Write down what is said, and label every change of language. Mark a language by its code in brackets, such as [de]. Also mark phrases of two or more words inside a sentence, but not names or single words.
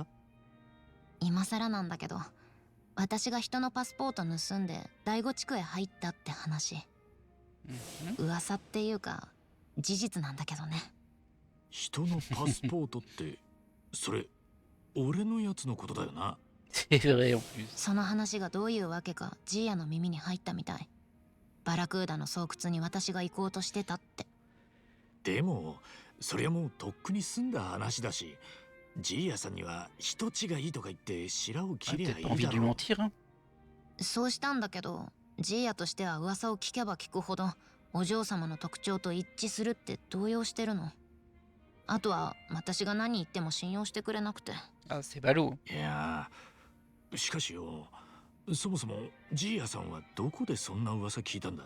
[ja] 今更なんだけど、私が人のパスポート盗んで第五地区へ入ったって話。 mhm. 噂っていうか事実なんだけどね。人のパスポートってそれ俺のやつのことだよな。 [fr] C'est vrai en plus. [ja] その話がどういうわけかジーヤの耳に入ったみたい。バラクーダの巣窟に私が行こうとしてたって。でもそりゃもうとっくに済んだ話だし、ジーヤさんには人違いとか言って白を [fr] Ah, [ja] 切りゃ [fr] peut-être [ja] い [fr] pas envie [ja] い [fr] de [ja] だ [fr] lui [ja] ろ。 [fr] mentir, hein. [ja] そうしたんだけど、ジーヤとしては噂を聞けば聞くほどお嬢様の特徴と一致するって動揺してるの。あとは私が何言っても信用してくれなくて。 [fr] Ah, c'est ballot. [ja] いやー、しかしよ、そもそもジーヤさんはどこでそんな噂聞いたんだ？